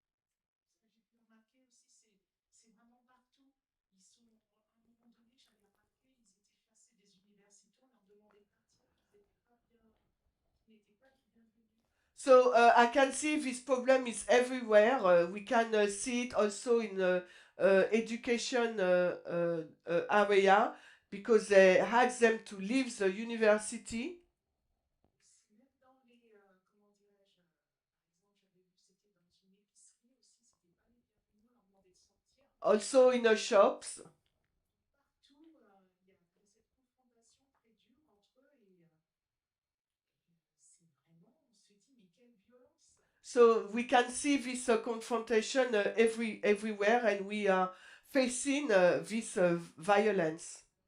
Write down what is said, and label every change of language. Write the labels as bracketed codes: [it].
[fr] Ce que j'ai pu remarquer aussi, c'est vraiment partout. Ils sont, à un moment donné, j'avais remarqué, ils étaient chassés des universités, on leur demandait de partir, qu'ils n'étaient pas bien, qu'ils n'étaient pas les bienvenus. [en] So I can see this problem is everywhere. We can see it also in education area because they ask them to leave the university. [fr] Aussi, même dans les, comment dirais-je, par exemple, j'avais vu, c'était dans une épicerie aussi, c'était pas les bienvenus, on leur demandait de sortir. [en] Also in the shops. [fr] Partout, il y a cette confrontation très dure entre eux et c'est vraiment, on se dit, mais quelle violence! [en] So we can see this confrontation everywhere, and we are facing this violence.